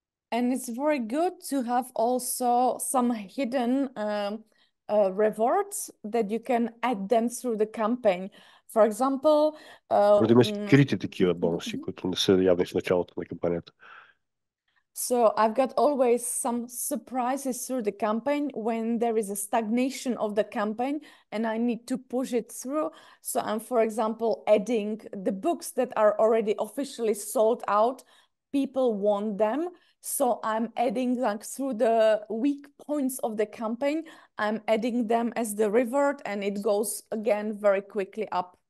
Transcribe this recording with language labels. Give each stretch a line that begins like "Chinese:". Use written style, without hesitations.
English: And it's very good to have also some hidden rewards that you can add them through the campaign. For example,
Bulgarian: Има скрити такива бонуси, които не са явни в началото на кампанията.
English: So I've got always some surprises through the campaign when there is a stagnation of the campaign and I need to push it through. So I'm, for example, adding the books that are already officially sold out. People want them. So I'm adding, like, through the weak points of the campaign, I'm adding them as the reward and it goes again very quickly up.